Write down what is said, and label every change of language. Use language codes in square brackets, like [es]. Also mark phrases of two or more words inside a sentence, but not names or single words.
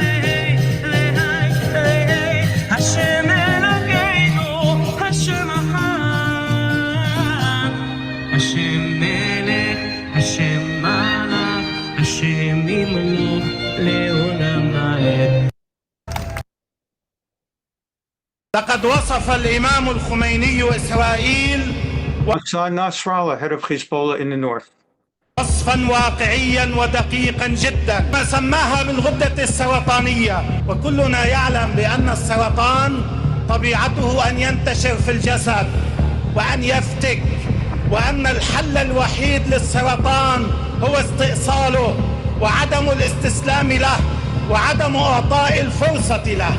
[he] השם אלוקינו, השם אחד. השם מלך, השם מלך, השם ימלוך לעולם ועד. [ar] لقد وصف الإمام الخميني إسرائيل [en] Hasan Nasrallah, head of Hezbollah in the north. [ar] وصفا واقعيا ودقيقا جدا ما سماها بالغدة السرطانية. وكلنا يعلم بأن السرطان طبيعته أن ينتشر في الجسد وأن يفتك، وأن الحل الوحيد للسرطان هو استئصاله وعدم الاستسلام له وعدم إعطاء الفرصة له.